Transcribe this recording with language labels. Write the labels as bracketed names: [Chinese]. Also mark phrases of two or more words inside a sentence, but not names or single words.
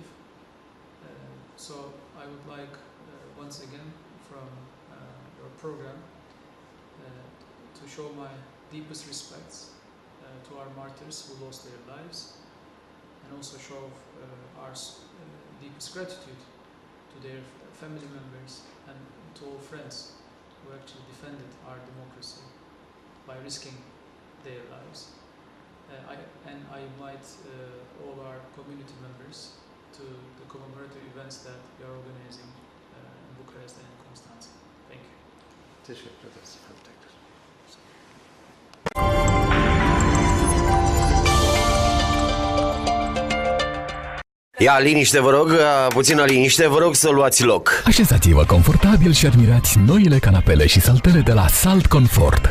[English] So I would like, once again, from your program, to show my deepest respects to our martyrs who lost their lives, and also show our deepest gratitude to their family members and to all friends who actually defended our democracy by risking their lives. I invite all our community members to the commemorative events that we are organizing in Bucharest and in Constanța. Thank you. [Turkish] Teşekkür ederiz efendim tekrar. [Romanian] Ia liniște, vă rog, puțină liniște, vă rog să luați loc. Așezați-vă confortabil și admirați noile canapele și saltele de la Salt Comfort.